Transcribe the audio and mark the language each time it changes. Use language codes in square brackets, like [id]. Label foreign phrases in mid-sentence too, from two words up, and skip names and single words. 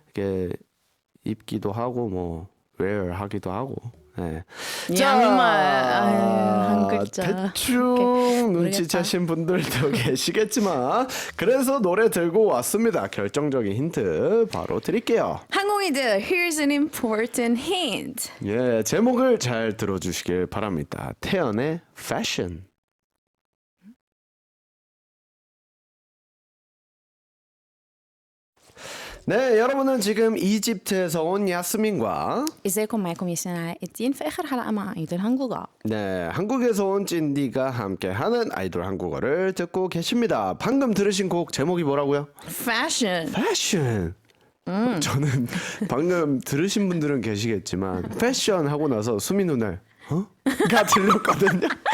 [ko] 이게 입기도 하고 뭐 wear 하기도 하고. 네. 양말 한 글자. 대충 오케이. 눈치채신 분들도 계시겠지만 그래서 노래 들고 왔습니다. 결정적인 힌트 바로 드릴게요. 항공이들, [en] here's an important hint. [ko] 예, 제목을 잘 들어주시길 바랍니다. 태연의 Fashion. 네, 여러분은 지금 이집트에서 온 야스민과 [ar] ازيكم معكم ياسين الدين في اخر حلقه مع ايدل 한국어. [ko] 네, 한국에서 온 찐디가 함께하는 아이돌 한국어를 듣고 계십니다. 방금 들으신 곡 제목이 뭐라고요? Fashion. Fashion. 저는 방금 들으신 분들은 계시겠지만 패션 하고 나서 수민 누나 가 들렸거든요.